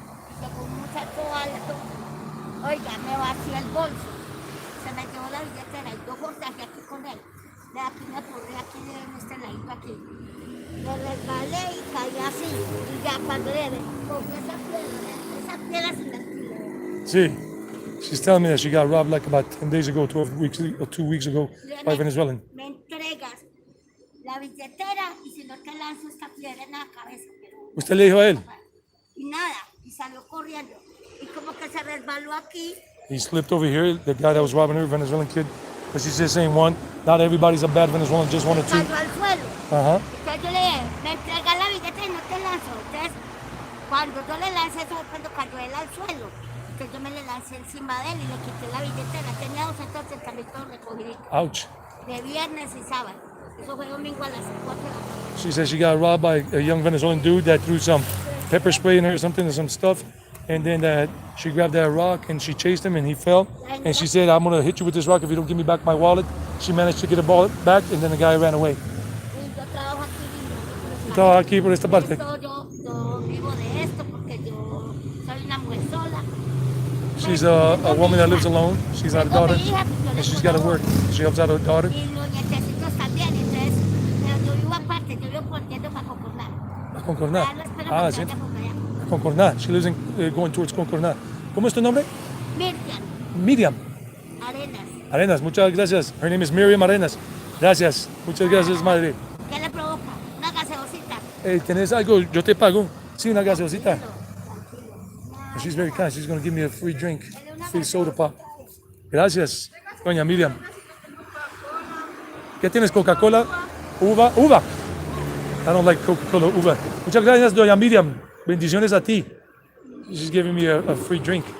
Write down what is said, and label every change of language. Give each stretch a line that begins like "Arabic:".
Spanish: Y llegó un muchacho alto. Oiga, me vació el bolso. Se me llevó la billetera y yo forcejeé aquí con él. De aquí me puse aquí en este ladito aquí. Me resbalé y caí así. Y ya cuando le cogí esa piedra se me tiró. Sí.
English: She's telling me that she got robbed like about 10 days ago, 2 weeks ago by Venezuelan.
Spanish: Me entregas la billetera y si no te lanzo esta piedra en la cabeza. Pero ¿Usted le dijo a él? y nada, y salió corriendo. Y como que se resbaló aquí.
English: He slipped over here, the guy that was robbing her, Venezuelan kid. But she's just saying one. Not everybody's a bad Venezuelan, just one or two.
Spanish: Cayó al suelo. Ajá. Entonces yo le dije, me entregas la billetera y no te lanzo. Entonces, cuando yo le lancé eso, cuando cayó él al suelo, entonces yo me le lancé encima de él y le quité la billetera. Tenía 280.000 todo recogido. Ouch. De viernes y sábado. Eso fue domingo a las 4 de la tarde.
English: She said she got robbed by a young Venezuelan dude that threw some pepper spray in her or something or some stuff. And then she grabbed that rock and she chased him and he fell. And she said, I'm going to hit you with this rock if you don't give me back my wallet. She managed to get the wallet back and then the guy ran away.
Spanish: Y yo trabajo aquí. Estaba aquí por esta parte. Yo vivo de esto porque yo soy una mujer sola.
English: She's a woman that lives alone. She's got a daughter and she's got to work. She helps out her daughter.
Spanish: Y los nietecitos también. Entonces, pero yo vivo aparte, yo vivo por yendo para Concordat. Concordat. Ya no espero Ah, que sí. vaya por allá. Concordat.
English: She lives in, going towards Concordat.
Spanish: ¿Cómo es tu nombre? Miriam, Miriam. Arenas. Arenas, muchas gracias.
English: Her name is Miriam Arenas.
Spanish: Gracias. Muchas gracias, madre. ¿Qué le provoca? Una gaseosita. ¿Tenés algo? Yo te pago. Sí, una gaseosita.
English: She's very kind. She's going to give me a free drink, free soda pop.
Spanish: Gracias, doña Miriam. ¿Qué tienes? Coca-Cola, uva, uva.
English: I don't like Coca-Cola, uva.
Spanish: Muchas gracias, doña Miriam. Bendiciones a ti.
English: She's giving me a free drink.